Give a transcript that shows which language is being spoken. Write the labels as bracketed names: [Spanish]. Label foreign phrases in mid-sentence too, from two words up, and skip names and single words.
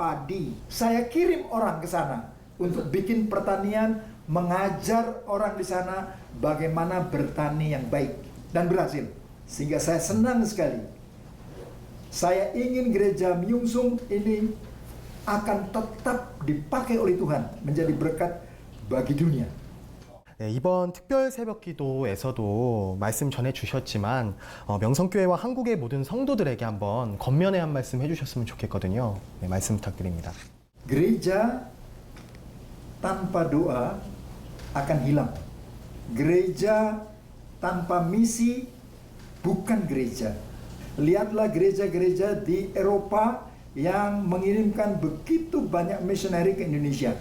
[Indonesian] Saya kirim orang ke sana untuk bikin pertanian mengajar orang di sana bagaimana bertani yang baik dan berhasil. Sehingga saya senang sekali. Saya ingin gereja Myungsung ini akan tetap dipakai oleh Tuhan menjadi berkat bagi dunia. [Korean] 네, 이번 특별 새벽 기도에서도 말씀 전해 주셨지만 명성교회와 한국의 모든 성도들에게 한번 겉면에 한 말씀 해주셨으면 좋겠거든요. 네, 말씀 부탁드립니다. [Indonesian] Gereja tanpa doa akan hilang. Gereja tanpa misi bukan gereja. Lihatlah gereja-gereja di Eropa yang mengirimkan begitu banyak misioneri ke Indonesia.